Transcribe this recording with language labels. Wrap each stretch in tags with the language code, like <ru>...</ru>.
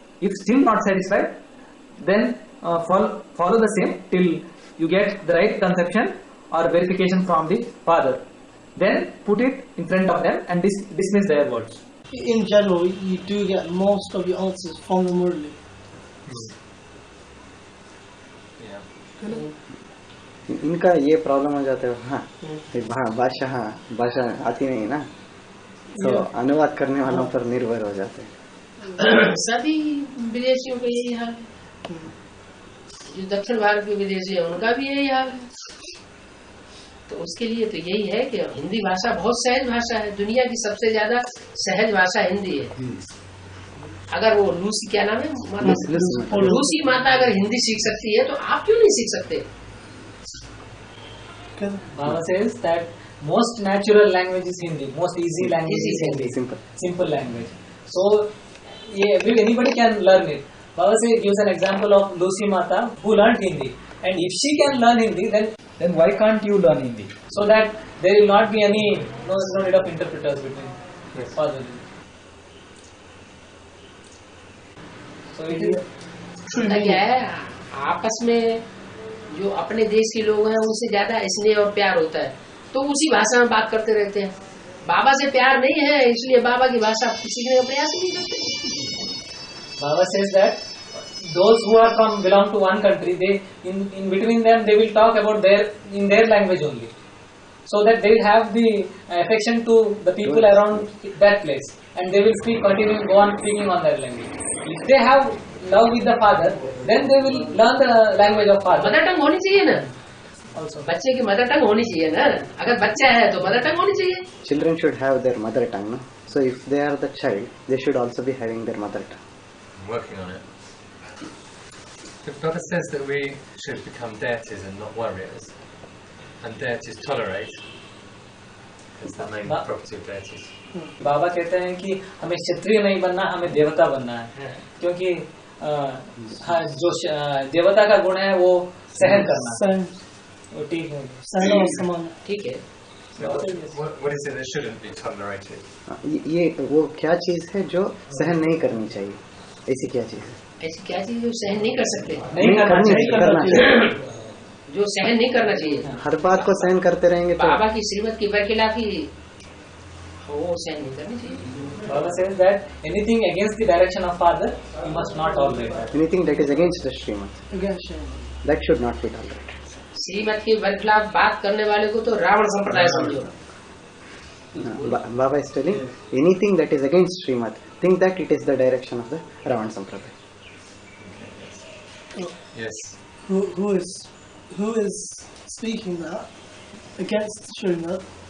<en>If still not satisfied, then follow the same till you get the right conception or verification from the father. Then put it in front of them and dismiss their words. In general, you do get most of your answers from the Murli.</en> <hi>इनका ये problem हो जाता है। हाँ, भाषा आती नहीं ना, तो अनुवाद करने वालों पर निर्भर हो जाते हैं। सभी विदेशियों का यही हाल है, जो दक्षिण भारत के विदेशी है उनका भी यही हाल है। तो उसके लिए तो यही है कि हिंदी भाषा बहुत सहज भाषा है, दुनिया की सबसे ज्यादा सहज भाषा हिंदी है। अगर वो लूसी, क्या नाम है, लूसी माता अगर हिंदी सीख सकती है तो आप क्यों नहीं सीख सकते?</hi> <en>Baba says that most natural language is Hindi, most easy language is Hindi, simple language. So anybody can learn it. Baba gives an example of Lucy Mata who learned Hindi, and if she can learn Hindi, then why can't you learn Hindi? So that there will not be no need of interpreters between father. So it is</en> <hi>क्या है, आपस में जो अपने देश के लोग हैं उनसे ज्यादा स्नेह और प्यार होता है, तो उसी भाषा में बात करते रहते हैं। बाबा से प्यार नहीं है, इसलिए बाबा की भाषा सीखने का प्रयास नहीं करते।</hi> <en>Baba says that those who are belong to one country, in between them they will talk about in their language only, so that they will have the affection to the people around that place, and they will go on speaking on their language. If they have love with the father, then they will learn the language of father.</en> <hi>Mother tongue होनी चाहिए ना,</hi> <en>also.</en> <hi>बच्चे की mother tongue होनी चाहिए ना, अगर बच्चा है तो मदर टंग होनी चाहिए.</hi> <en>Children should have their mother tongue, no? So if they are the child, they should also be having their mother tongue. I'm working on it. The Baba says that we should become deities and not warriors, and deities tolerate. It's the main property of deities.</en> <hi>बाबा कहते हैं कि हमें क्षत्रिय नहीं बनना, हमें देवता बनना है, क्योंकि हाँ, जो देवता का गुण है वो सहन करना. सहन, वो ठीक है. सहन और समान. ठीक है.</hi> <en>So what is it that shouldn't be tolerated?</en> <hi>ये वो क्या चीज है जो सहन नहीं करनी चाहिए? ऐसी क्या चीज है? ऐसी क्या चीज जो सहन नहीं कर सकते? नहीं करना चाहिए. जो सहन नहीं करना चाहिए. हर बात को सहन करते रहेंगे तो बाबा की श्रीमत की बरखिलाफी वो सहन नहीं करनी चाहिए.</hi> <en>Baba says that anything against the direction of father, you must not tolerate that. anything that is against the Srimad, Against Shema. that should not be tolerated.</en> <hi>श्रीमत के बरखिलाफ बात करने वाले को तो रावण संप्रदाय समझो.</hi> <en>Baba is telling anything that is against Srimad, think that it is the direction of the Ravan Sampradaya. Yes. Who is speaking that against Srimad?</en>